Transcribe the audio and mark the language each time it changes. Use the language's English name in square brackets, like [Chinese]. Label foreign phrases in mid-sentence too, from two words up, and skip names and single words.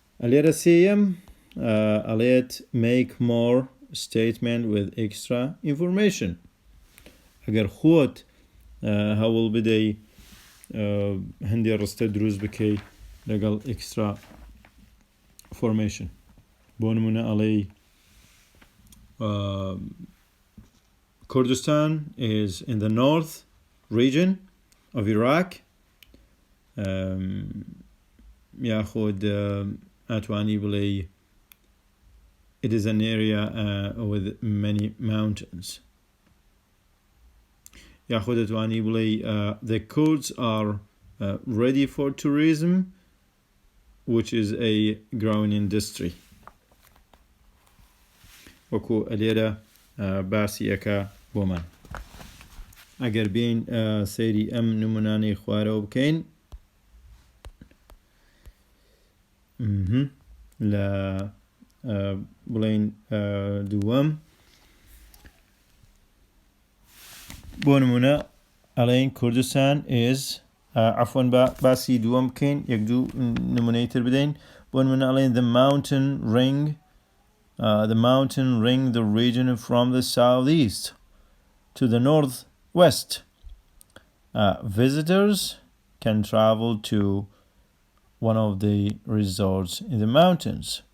[Central Kurdish] ئەلێرە سێیەم ئەڵێت [English] make more statement with extra information. [Central Kurdish] ئەگەر خۆت هەوڵ بدەی هەندێ ڕستە دروست بکەی لەگەڵ [English] extra formation. [Central Kurdish] بۆ نمونە ئەڵێی [English] Kurdistan is in the north region of Iraq. [Central Kurdish] یاخۆد ئەتوانی بڵێ [English] it is an area with many mountains. [Central Kurdish] یاخۆد ئەتوانی بڵێ [English] the Kurds are ready for tourism, which is a growing industry. [Central Kurdish] وەکو ئەلێرە باسی ئەکا بۆمان. ئەگەر بین سەیری ئەم نمونانەی خوارەوە بکەین لە بڵێن دووەم بۆ نمونە ئەڵێن کوردستان is عەفوەن باسی دووەم بکەین یەک دوو نمونەی تر بدەین بۆ نمونە ئەڵێن [English] the mountain ring the region from the southeast to the northwest. Visitors can travel to one of the resorts in the mountains.